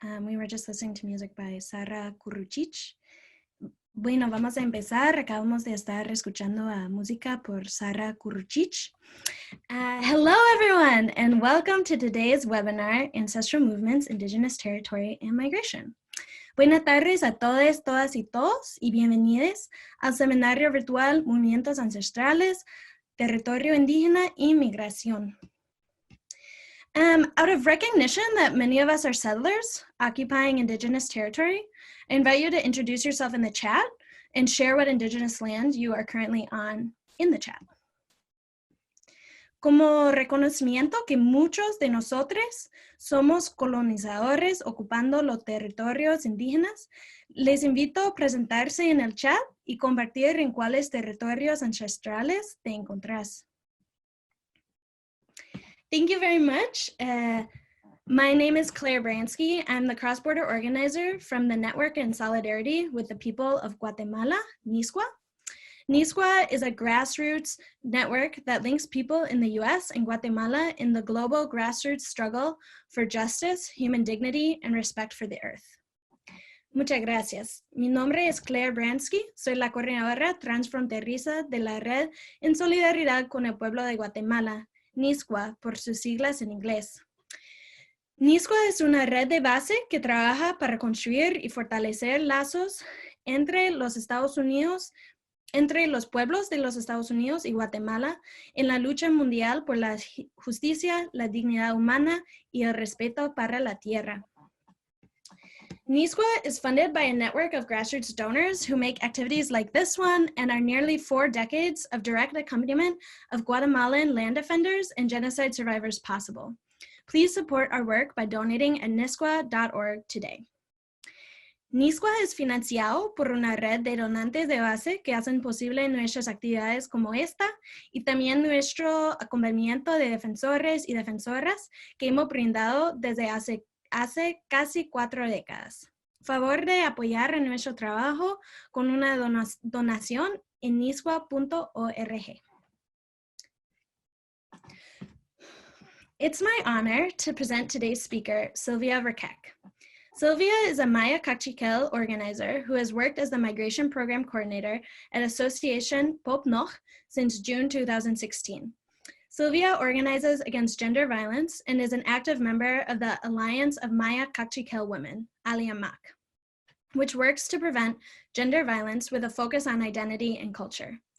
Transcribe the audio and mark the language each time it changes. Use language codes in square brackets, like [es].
[en] We were just listening to music by Sara Kurucic. Bueno, vamos a empezar. [es] Acabamos de estar escuchando música por Sara Kurucic. [en] Hello everyone, and welcome to today's webinar, Ancestral Movements, Indigenous Territory and Migration. [es] Buenas tardes a todos, todas y todos, y bienvenidos al seminario virtual Movimientos Ancestrales, Territorio Indígena y Migración. [en] Out of recognition that many of us are settlers occupying Indigenous territory, I invite you to introduce yourself in the chat and share what Indigenous land you are currently on in the chat. [es] Como reconocimiento que muchos de nosotros somos colonizadores ocupando los territorios indígenas, les invito a presentarse en el chat y compartir en cuáles territorios ancestrales te encontrás. [en] Thank you very much. My name is Claire Bransky. I'm the cross-border organizer from the Network in Solidarity with the People of Guatemala, NISGUA. NISGUA is a grassroots network that links people in the US and Guatemala in the global grassroots struggle for justice, human dignity, and respect for the earth. [es] Muchas gracias. Mi nombre es Claire Bransky. Soy la coordinadora transfronteriza de la Red en Solidaridad con el Pueblo de Guatemala, NISGUA, por sus siglas en inglés. NISGUA es una red de base que trabaja para construir y fortalecer lazos entre los Estados Unidos, entre los pueblos de los Estados Unidos y Guatemala en la lucha mundial por la justicia, la dignidad humana y el respeto para la tierra. [en] NISGUA is funded by a network of grassroots donors who make activities like this one and our nearly 4 decades of direct accompaniment of Guatemalan land defenders and genocide survivors possible. Please support our work by donating at nisgua.org today. [es] NISGUA es financiado por una red de donantes de base que hacen posible nuestras actividades como esta y también nuestro acompañamiento de defensores y defensoras que hemos brindado desde hace casi 4 décadas. Favor de apoyar en nuestro trabajo con una donación en nisgua.org. [en] It's my honor to present today's speaker, Sylvia Verkek. Sylvia is a Maya Cachiquel organizer who has worked as the Migration Program Coordinator at Association Popnoch since June 2016. Sylvia organizes against gender violence and is an active member of the Alliance of Maya Cachiquel Women, Aliamac, which works to prevent gender violence with a focus on identity and culture.